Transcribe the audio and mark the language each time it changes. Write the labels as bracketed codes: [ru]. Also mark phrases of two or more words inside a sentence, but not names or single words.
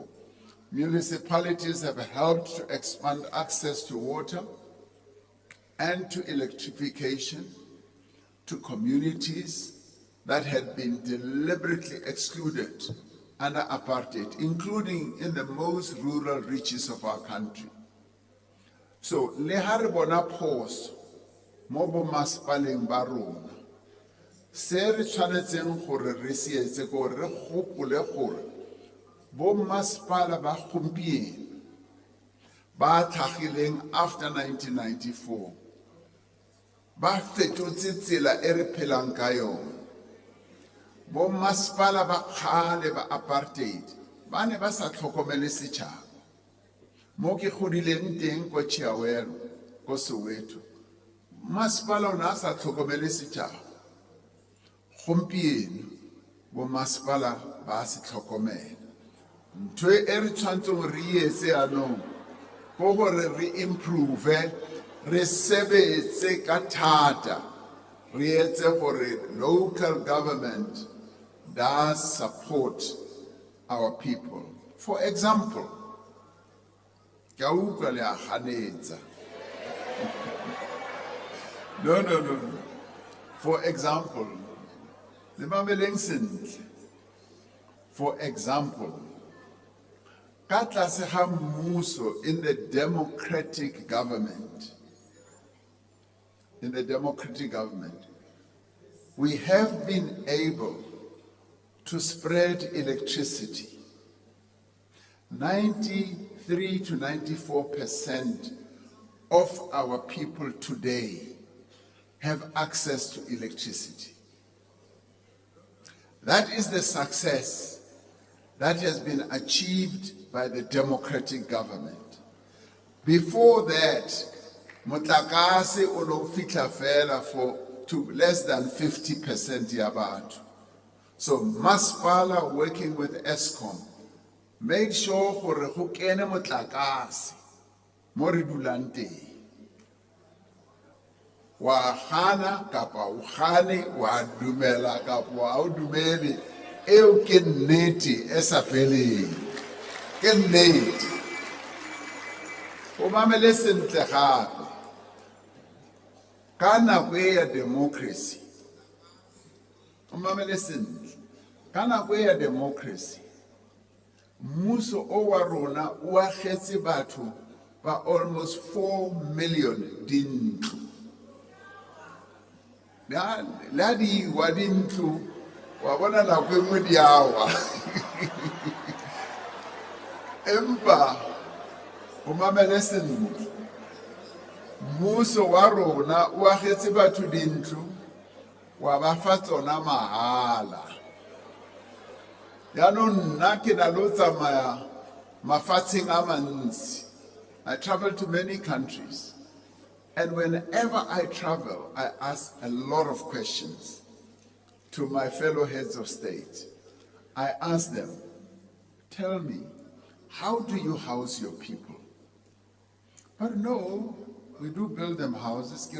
[en] Municipalities have helped to expand access to water and to electrification to communities that had been deliberately excluded under apartheid, including in the most rural reaches of our country. [tn] So, le ha re bona phoso mo bo masepaleng ba rona, se re tshwanetseng gore re se etse gore re gopole gore bo masepala ba gompieno ba tlhagileng after 1994 ba fetotse tsela e re phelang ka yona. Bo masepala ba kgale ba apartheid ba ne ba sa tlhokomele setšhaba. Mo ke godileng teng ko Chiawelo ko Soweto, masepala o ne a sa tlhokomele setšhaba. Gompieno bo masepala ba se tlhokomela. Ntho e re tshwantseng re etse anong ko gore re improve, re sebetse ka thata, re etse gore [en] local government does support our people. For example, [tn] ke a utlwa le a ganetsa. [en] No. For example, [tn] le mameleng sentle. [en] For example, [tn] ka tlase ga mmuso [en] in the democratic government, we have been able to spread electricity. 93 to 94% of our people today have access to electricity. That is the success that has been achieved by the democratic government. Before that, [tn] motlakase o lo fitla fela [en] to less than [tn] 50% ya batho. [en] So Masipala, working with ESCOM, made sure [tn] gore go kene motlakase mo re dulang teng. Wa gana kapa o gane, wa dumela kapa wa o dumele, eo ke nnete e sa feleng. Ke nnete. O mamele sentle gape. Ka nako e ya democracy, o mamele sentle, ka nako e ya democracy, mmuso o wa rona o agetse batho ba almost 4 million dintlo. La di wa dintlo wa bona nako e nngwe di awa. Empa o mamele sentle, mmuso wa rona o agetse batho dintlo wa ba fa tsona mahala. Yaanong nna ke na lo tsamaya mafatsheng a mantsi. [en] I travel to many countries, and whenever I travel, I ask a lot of questions to my fellow heads of state. I ask them, tell me, how do you house your people? But no, we do build them houses.